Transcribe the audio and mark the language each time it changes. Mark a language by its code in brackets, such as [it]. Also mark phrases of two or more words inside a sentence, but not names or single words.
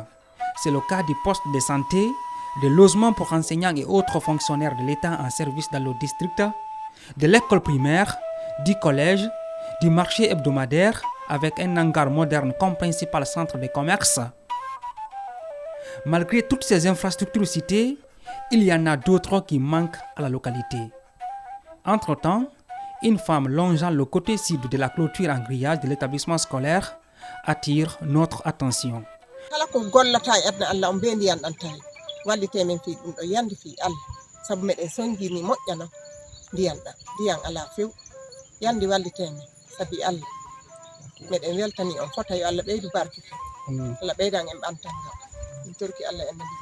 [fr] C'est le cas du poste de santé, de logement pour enseignants et autres fonctionnaires de l'État en service dans le district, de l'école primaire, du collège, du marché hebdomadaire avec un hangar moderne comme principal centre de commerce. Malgré toutes ces infrastructures citées, il y en a d'autres qui manquent à la localité. Entre-temps, une femme longeant le côté sud de la clôture en grillage de l'établissement scolaire attire notre attention. [ff] Kala ko gollata e adna Allah on be ndiyan ɗan tawi wallite men fi ɗum ɗo yandi fi Allah sabu meɗen songini moƴƴana ndiyan ala few yandi wallite men sabi Allah meɗen weltani on fota yo Allah ɓeydu barkite Allah ɓeydan en ɓantanga min torki Allah en nabi